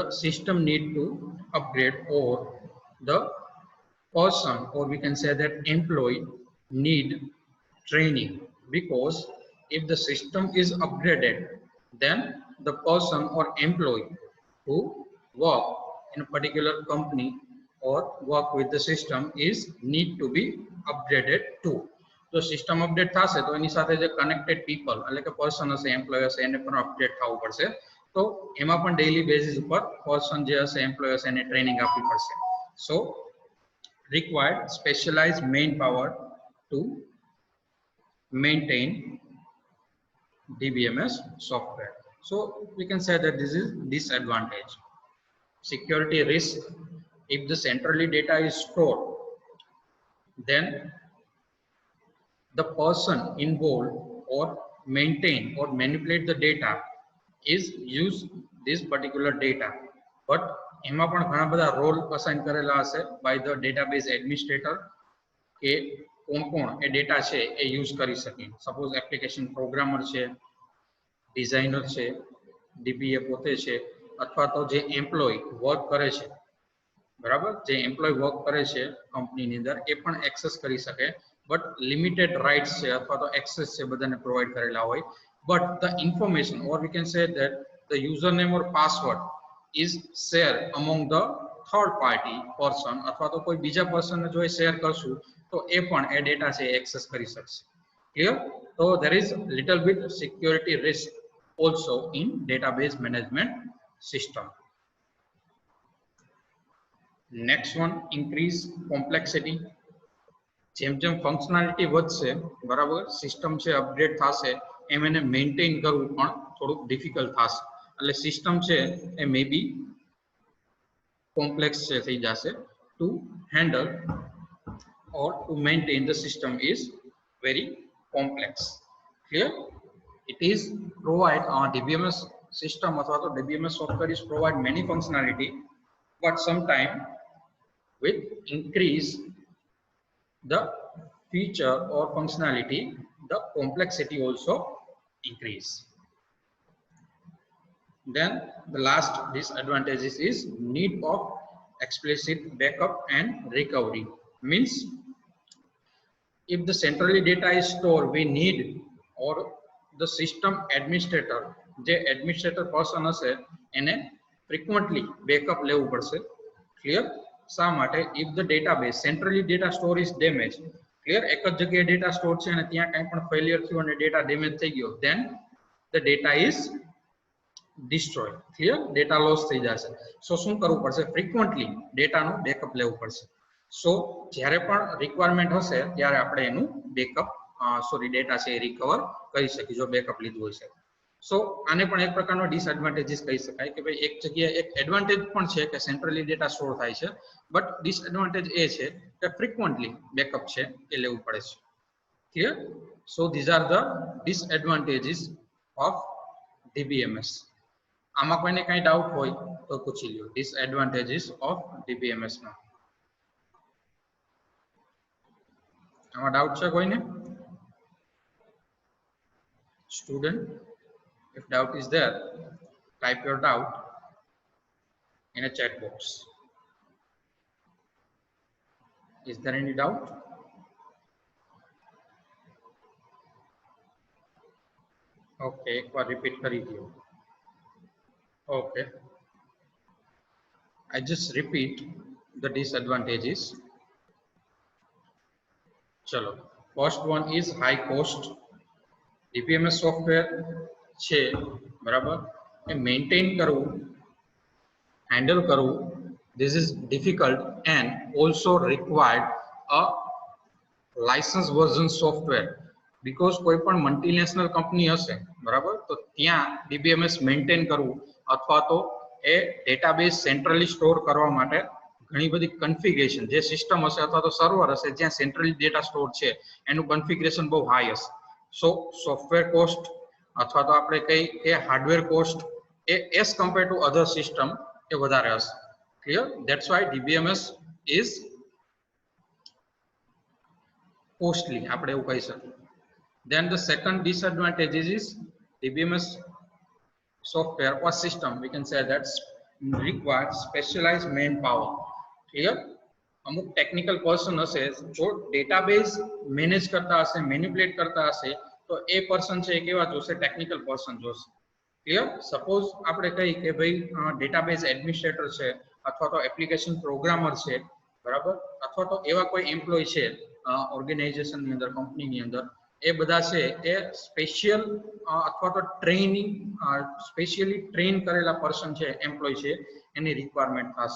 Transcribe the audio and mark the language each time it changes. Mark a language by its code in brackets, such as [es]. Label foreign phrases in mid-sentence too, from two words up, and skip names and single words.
[en] system need to upgrade, or the person, or we can say that employee need training, because if the system is upgraded, then the person or employee who work in a particular company or work with the system is need to be upgraded too. [gu] તો સિસ્ટમ અપડેટ થશે તો એની સાથે જે [en] connected people [gu] એટલે કે પર્સન હશે, એમ્પ્લોય હશે, એને પણ અપડેટ થવું પડશે. તો એમાં પણ [en] daily basis [gu] ઉપર પર્સન જે હશે, એમ્પ્લોય હશે, એને ટ્રેનિંગ આપવી પડશે. [en] સો required specialized manpower to maintain DBMS software. So we can say that this is disadvantage. Security risk. If the centrally data is stored, then the person involved or maintain or manipulate the data is use this particular data. [gu] But એમાં પણ ઘણા બધા [en] role assign [gu] કરેલા હશે [en] by the database administrator [gu] કે કોણ એ ડેટા છે એ યુઝ કરી શકે. [en] suppose application programmer [gu] છે, ડિઝાઇનર છે, DBA પોતે છે, અથવા તો જે [en] employee work [gu] કરે છે, બરાબર, જે [en] employee work [gu] કરે છે કંપનીની અંદર, એ પણ એક્સેસ કરી શકે [en] but limited rights [gu] છે અથવા તો access છે બધાને provide કરેલા હોય, [en] but the information or we can say that the username or password is shared among the third party person [gu] અથવા તો કોઈ બીજા person ને જો શેર કરશું તો એ પણ એ ડેટા છે એક્સેસ કરી શકશે. [en] Clear? So there is little bit security risk also in database management system. Next one, increase complexity. [gu] જેમ જેમ ફંક્શનાલિટી વધશે બરાબર, સિસ્ટમ છે અપડેટ થશે, એમ એને મેન્ટેન કરવું પણ થોડુંક ડિફિકલ્ટ થશે. એટલે સિસ્ટમ છે એ [en] may be complex [gu] છે થઈ જશે. [en] to handle or to maintain the system is very complex. Clear? It is provide DBMS system [gu] અથવા તો [en] DBMS software is provide many functionality, but sometime with increase the feature or functionality, the complexity also increase. Then the last disadvantages is need of explicit backup and recovery. Means if the centrally data is stored, we need or the system administrator, the administrator person [gu] હશે એને [en] frequently backup [gu] લેવું પડશે. [en] Clear? [gu] શા માટે? [en] If the database centrally data store is damaged, clear, [gu] એક જ જગ્યાએ [en] data store [gu] છે અને ત્યાં કંઈ પણ failure થયું અને [en] data damage [gu] થઈ ગયો, [en] then the data is destroyed. Clear? Data loss [gu] થઈ જશે. So શું કરવું પડશે? [en] Frequently data [gu] નું backup લેવું પડશે. So જ્યારે પણ requirement હશે ત્યારે આપણે એનું [en] backup data [gu] છે એ રિકવર કરી શકીએ જો બેકઅપ લીધું હોય છે. સો આને પણ એક પ્રકારનો ડિસએડવાન્ટેજીસ કહી શકાય કે ભાઈ એક જગ્યાએ એક એડવાન્ટેજ પણ છે કે [en] centrally data store [gu] થાય છે, બટ ડિસએડવાન્ટેજ એ છે કે [en] frequently backup [gu] છે એ લેવું પડે છે. [en] Clear? So these are the disadvantages of DBMS. [gu] આમાં કોઈને કઈ ડાઉટ હોય તો પૂછી લ્યો. [en] disadvantages of DBMS [gu] માં આમાં ડાઉટ છે કોઈને? [en] Student, if doubt is there, type your doubt in a chat box. Is there any doubt? [hi] Okay, एक बार repeat करी दियो. [en] Okay, I just repeat the disadvantages. चलो, first one is high cost. [gu] DBMS સોફ્ટવેર છે બરાબર, એ મેન્ટેન કરવું, હેન્ડલ કરવું, [en] this is difficult and also required a license version software, because [gu] કોઈ પણ [en] multinational company [gu] હશે બરાબર, તો ત્યાં DBMS મેન્ટેન કરવું અથવા તો એ [en] database centrally store [gu] કરવા માટે ઘણી બધી કન્ફિગરેશન, જે સિસ્ટમ હશે અથવા તો સર્વર હશે જ્યાં [en] centrally data store [gu] છે એનું કન્ફિગરેશન બહુ હાઈ હશે. [en] So software cost [gu] અથવા તો આપણે કઈ કે [en] hardware cost [gu] એ [en] as compared to other system [gu] એ વધારે હશે. [en] Clear? That's why DBMS is costly, [gu] આપણે એવું કહી શકીએ. [en] Then the second disadvantage is DBMS software or system, we can say that requires specialized manpower. Clear? [gu] અમુક [en] technical person [gu] હશે જો ડેટાબેઝ મેનેજ કરતા હશે, મેનિપ્યુલેટ કરતા હશે, તો એ પર્સન છે એ કેવા જોશે? [en] technical person [gu] જોશે. ક્લિયર? સપોઝ આપણે કહી કે ભાઈ [en] database administrator [gu] છે અથવા તો [en] application programmer [gu] છે બરાબર, અથવા તો એવા કોઈ એમ્પ્લોય છે ઓર્ગેનાઇઝેશનની અંદર, કંપનીની અંદર, એ બધા છે એ સ્પેશિયલ અથવા તો ટ્રેનિંગ [en] specially train [gu] કરેલા પર્સન છે, એમ્પ્લોય છે, એની રિક્વાયરમેન્ટ થશે.